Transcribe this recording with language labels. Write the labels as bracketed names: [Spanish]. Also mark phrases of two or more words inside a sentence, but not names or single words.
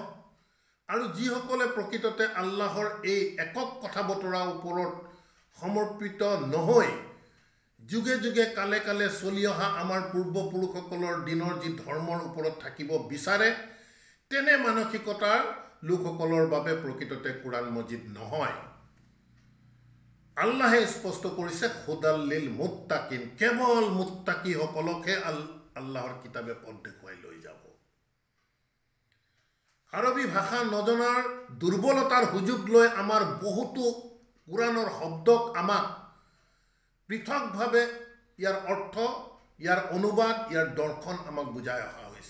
[Assamese] আৰু যিসকলে প্ৰকৃততে আল্লাহৰ এই একক কথা বতৰাৰ ওপৰত সমৰ্পিত নহৈ যুগে যুগে কালে কালে চলি অহা আমাৰ পূৰ্বপুৰুষসকলৰ দিনৰ যি ধৰ্মৰ ওপৰত থাকিব বিচাৰে, তেনে মানসিকতাৰ লোকসকলৰ বাবে প্ৰকৃততে কোৰাণ মজিদ নহয়। আল্লাহে স্পষ্ট কৰিছে, [Arabic] هدى للمتقين, [Assamese] কেৱল মুত্তাকিসকলকহে আল্লাহৰ কিতাপে পথ দেখুৱাই লৈ যাব। আৰবী ভাষা নজনাৰ দুৰ্বলতাৰ সুযোগ লৈ আমাৰ বহুতো কোৰাণৰ শব্দক আমাক পৃথকভাৱে ইয়াৰ অৰ্থ, ইয়াৰ অনুবাদ, ইয়াৰ দৰ্শন আমাক বুজাই অহা হৈছে।